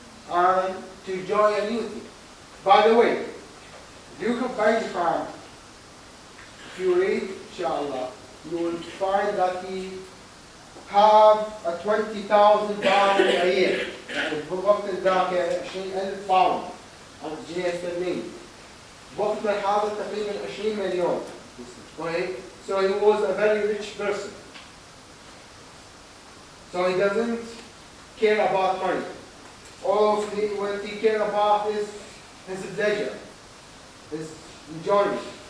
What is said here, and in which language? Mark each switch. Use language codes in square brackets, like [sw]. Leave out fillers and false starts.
[en] And to enjoy a new thing. By the way, Duke of Buckingham, if you read, inshallah, you will find that he have a 20,000 pound a year. [ar] يعني بوقت ذاك 20,000 باوند أو جنيه استرليني. بوقت الحاضر تقريبا 20 مليون. [en] So he was a very rich person. So he doesn't care about money. All of what he cares about is his pleasure, his enjoyment.